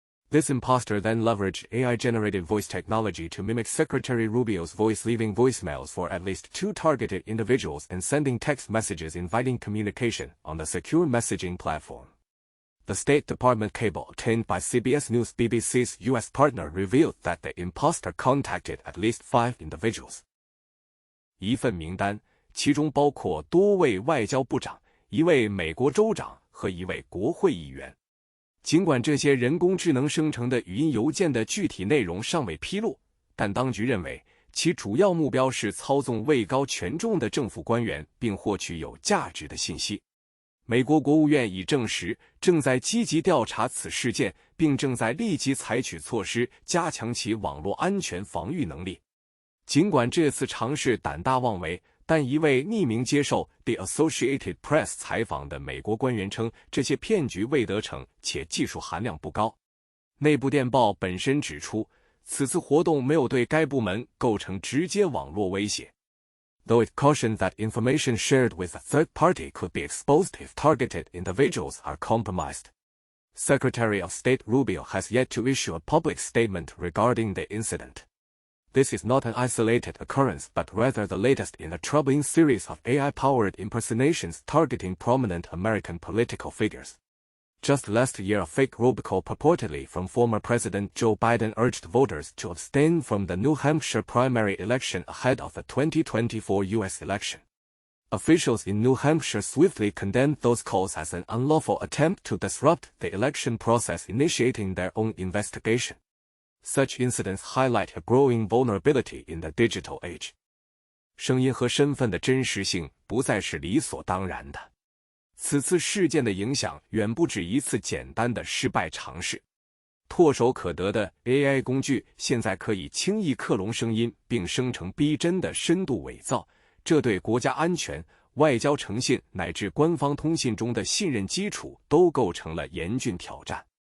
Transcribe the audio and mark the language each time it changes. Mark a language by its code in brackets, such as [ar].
[en] This imposter then leveraged AI-generated voice technology to mimic Secretary Rubio's voice, leaving voicemails for at least 2 targeted individuals and sending text messages inviting communication on the secure messaging platform. The State Department cable obtained by CBS News BBC's U.S. partner revealed that the imposter contacted at least 5 individuals. [zh] 一份名单，其中包括多位外交部长、一位美国州长和一位国会议员。尽管这些人工智能生成的语音邮件的具体内容尚未披露，但当局认为其主要目标是操纵位高权重的政府官员并获取有价值的信息。美国国务院已证实正在积极调查此事件，并正在立即采取措施加强其网络安全防御能力。尽管这次尝试胆大妄为，但一位匿名接受 The Associated Press 采访的美国官员称，这些骗局未得逞且技术含量不高。内部电报本身指出，此次活动没有对该部门构成直接网络威胁。 [en] Though it cautioned that information shared with a third party could be exposed if targeted individuals are compromised. Secretary of State Rubio has yet to issue a public statement regarding the incident. This is not an isolated occurrence but rather the latest in a troubling series of AI-powered impersonations targeting prominent American political figures. Just last year, a fake robocall purportedly from former President Joe Biden urged voters to abstain from the New Hampshire primary election ahead of the 2024 U.S. election. Officials in New Hampshire swiftly condemned those calls as an unlawful attempt to disrupt the election process, initiating their own investigation. Such incidents highlight a growing vulnerability in the digital age. [zh] 声音和身份的真实性不再是理所当然的。此次事件的影响远不止一次简单的失败尝试。唾手可得的 AI 工具现在可以轻易克隆声音并生成逼真的深度伪造，这对国家安全、外交诚信乃至官方通信中的信任基础都构成了严峻挑战。